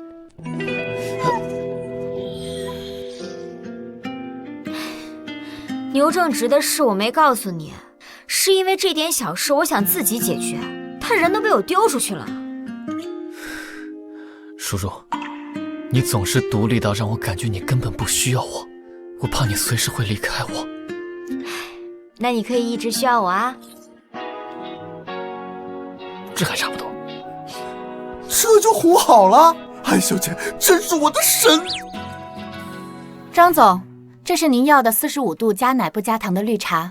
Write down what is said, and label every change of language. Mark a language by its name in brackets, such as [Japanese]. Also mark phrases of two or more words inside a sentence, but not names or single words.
[Chinese] 牛正直的事我沒告訴你，是因為這點小事我想自己解決，他人都被我丟出去了。如如，你總是獨立到讓我感覺你根本不需要我，我怕你隨時會離開我。那你可以一直需要我啊。這還差不多。這就糊好了。安小姐真是我的神。张总，这是您要的45度加奶不加糖的绿茶。